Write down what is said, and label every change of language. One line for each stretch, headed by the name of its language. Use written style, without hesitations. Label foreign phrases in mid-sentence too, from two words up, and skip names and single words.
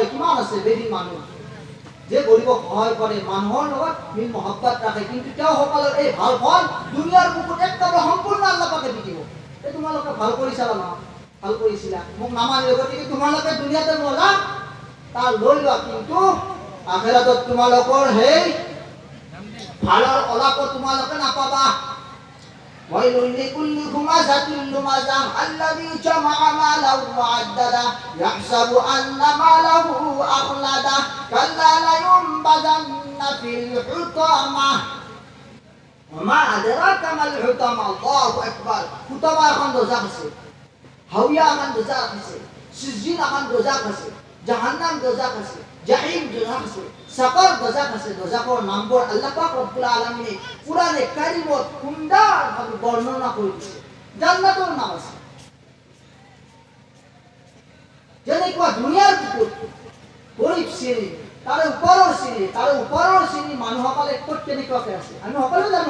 Assamese: কিমান আছে বেদিন মানুহ যে গৰীবক সহায় কৰে, মানুহৰ লগত মিল মহব্বত ৰাখে, কিন্তু তেওঁসকলৰ এই ভাল ফল দুনিয়াৰ বুকুত একেবাৰে সম্পূৰ্ণ আল্লাহ পাকে দি দিব। এই তোমালোকে ভাল কৰিছিলা ন, ভাল কৰিছিলা, মোক নামানিলে, গতিকে তোমালোকে দুনিয়াতে মজা তাৰ লৈ লোৱা, কিন্তু আখিৰাতত তোমালোকৰ সেই ভালৰ অলাপ তোমালোকে নাপাবা।
Arabic: ويل لكل همزة لمزة الذي جمع ماله وعدده يحسب أن ماله أخلده كلا لينبذن في الحطمة وما أدراك ما الحطمة. الله أكبر.
Assamese: হুতামা এখন দোজাখ আছে, হাওয়া এখন দোজাখ আছে, সিজিন এখন দোজাখ আছে, জাহান্নাম দোজাখ আছে, জাহিম দোজাখ আছে, সাকর দোজাখ আছে। দোজাখৰ নামবোৰ আল্লাহ পাক ৰব্বুল আলামিনে কুরআনে কারিমত সুন্দৰভাৱে বৰ্ণনা কৰি দিছে। জান্নাতৰ নাম আছে, যেনেকুৱা দুনিয়াৰ বুকুত গৰীব শ্ৰেণী, তাৰে ওপৰৰ শ্ৰেণী মানুহসকলে ক'ত কেনেকুৱাকৈ আছে আমি সকলোৱে জানো।